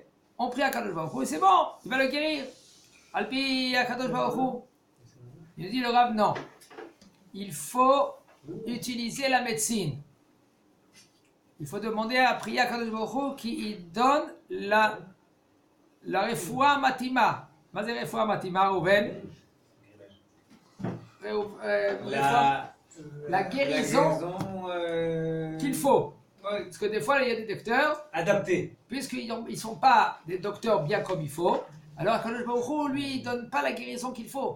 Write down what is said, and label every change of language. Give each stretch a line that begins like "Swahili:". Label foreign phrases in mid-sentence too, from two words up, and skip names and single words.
French: On prie à Kadosh Baruch Hu et c'est bon, il va le guérir. Alpi à Kadosh Baruch Hu. Il dit le Rav, non, il faut utiliser la médecine. Il faut demander à prier à Kadosh Baruch Hu qui donne la
Hebrew: רפואה מתאימה. מה זה רפואה מתאימה, ראובן?
French: La guérison qu'il faut. Parce que des fois, il y a des docteurs adaptés. Puisqu'ils ne sont pas des docteurs bien comme il faut, alors Kadosh Baruch Hu, lui, il ne donne pas la guérison qu'il faut.